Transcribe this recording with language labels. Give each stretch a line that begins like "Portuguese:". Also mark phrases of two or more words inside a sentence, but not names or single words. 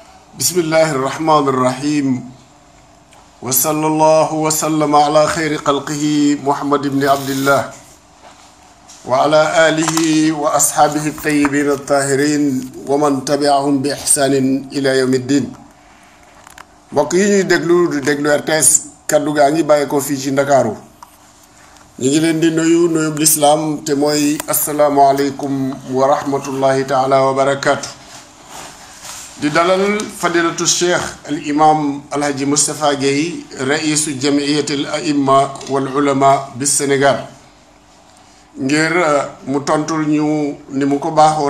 Arabic: بسم الله الرحمن الرحيم وصلى الله وسلم على خير خلقه محمد بن عبد الله وعلى آله وأصحابه الطيبين الطاهرين ومن تبعهم بإحسان إلى يوم الدين
Wolof: mbokk yi ñuy déglu RTS kaddu gaa ngi bàyyi ko fii ci Ndakaaru ñu ngi leen di nuyub lislaam te mooy
Arabic: السلام عليكم ورحمة الله تعالى وبركاته
Wolof: di dalal
Arabic: فضيلة الشيخ الإمام الحاج
Wolof: Moustapha Guèye
Arabic: رئيس جمعية الأئمة والعلماء
Wolof: bis Sénégal ngir mu tontul ñu ni mu ko baaxoo